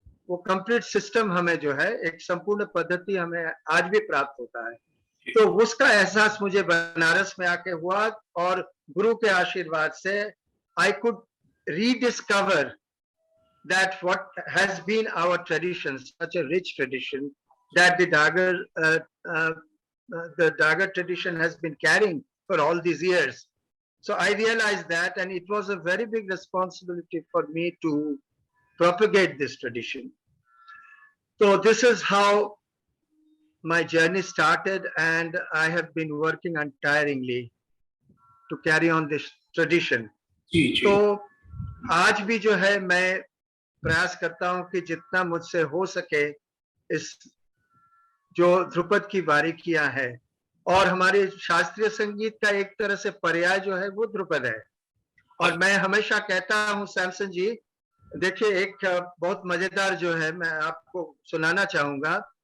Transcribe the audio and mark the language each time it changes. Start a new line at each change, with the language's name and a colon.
Hindi: वो complete system हमें जो है, एक संपूर्ण पद्धति हमें आज भी प्राप्त होता है। तो उसका एहसास मुझे बनारस में आके हुआ, और गुरु के आशीर्वाद से
English: I could rediscover that what has been our tradition, such a rich tradition, that the Dagar the Dagar tradition has been carrying for all these years. So I realized that, and it was a very big responsibility for me to propagate this tradition. So this is how my journey started, and I have been working untiringly to carry on this tradition.
Hindi: जी जी तो आज भी जो है मैं प्रयास करता हूं कि जितना मुझसे हो सके इस जो ध्रुपद की बारीकियां है, और हमारे शास्त्रीय संगीत का एक तरह से पर्याय जो है वो ध्रुपद है। और मैं हमेशा कहता हूं सैमसन जी, देखिए एक बहुत मजेदार जो है मैं आपको सुनाना चाहूंगा।